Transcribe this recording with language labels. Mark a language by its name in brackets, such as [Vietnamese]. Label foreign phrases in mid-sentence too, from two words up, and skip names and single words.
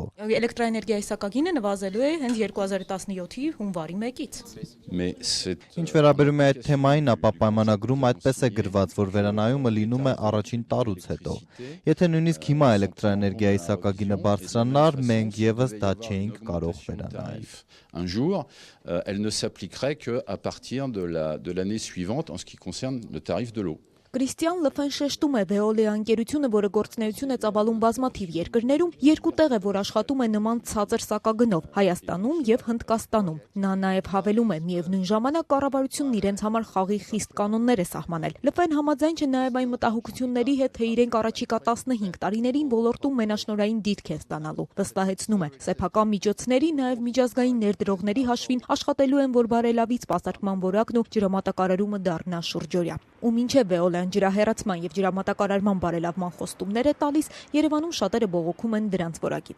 [Armenian] Էլեկտրաէներգիայի սակագինը նվազելու է հենց 2017-ի հունվարի 1-ից։ Ինչ վերաբերում է այդ թեմային, ապա պայմանագրում այդպես է գրված, որ վերանայումը լինում է առաջին տարուց հետո։ Եթե նույնիսկ հիմա էլեկտրաէներգիայի սակագինը բարձրանար, մենք եւս դա չէինք կարող վերանայել։ [French] Un jour, elle ne s'appliquerait qu'à partir de l'année suivante en ce qui concerne le tarif de l'eau. [Armenian] Կրիստիան Լֆեն շեշտում է Veolia ընկերությունը, որը գործունեություն է ծավալում բազմաթիվ երկրներում, երկու տեղ է, որ աշխատում է նման ցածր սակագնով՝ Հայաստանում եւ Հնդկաստանում։ Նա նաեւ հավելում է, միևնույն ժամանակ կառավարությունն իրենց համար խաղի խիստ կանոններ է սահմանել։ Լֆեն համաձայն չէ նաեւ այն մտահոգությունների հետ, թե իրենք առաջիկա 15 տարիներին ոլորտում մենաշնորհային դիրք են ստանալու։ Վստահեցնում է, սեփական միջոցների, նաեւ միջազգային ներդրողների հաշվին աշխատելու են, որ բարելավի սպասարկման որակն ու ջրամատակարարումը դառնա շուրջօրյա։ Ու մինչև Veolia-ն ջրահեռացման եւ ջրամատակարարման բարելավման խոստումներ է տալիս, Երևանում շատերը բողոքում են դրանց որակից։